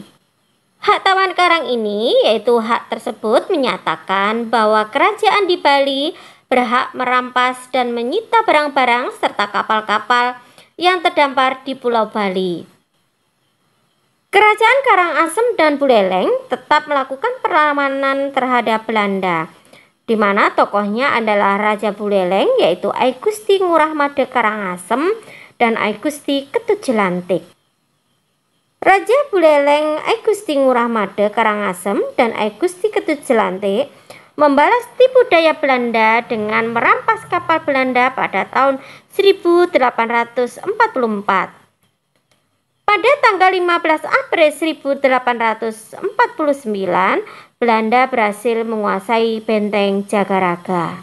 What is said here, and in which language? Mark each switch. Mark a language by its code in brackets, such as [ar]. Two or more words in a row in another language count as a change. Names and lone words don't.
[id] Hak tawan karang ini yaitu hak tersebut menyatakan bahwa kerajaan di Bali berhak merampas dan menyita barang-barang serta kapal-kapal yang terdampar di Pulau Bali. Kerajaan Karangasem dan Buleleng tetap melakukan perlawanan terhadap Belanda, di mana tokohnya adalah Raja Buleleng yaitu Ai Gusti Ngurah Made Karangasem dan Ai Gusti Ketut Jelantik. Raja Buleleng Ai Gusti Ngurah Made Karangasem dan Ai Gusti Ketut Jelantik membalas tipu daya Belanda dengan merampas kapal Belanda pada tahun 1844. Pada tanggal 15 April 1849, Belanda berhasil menguasai benteng Jagaraga.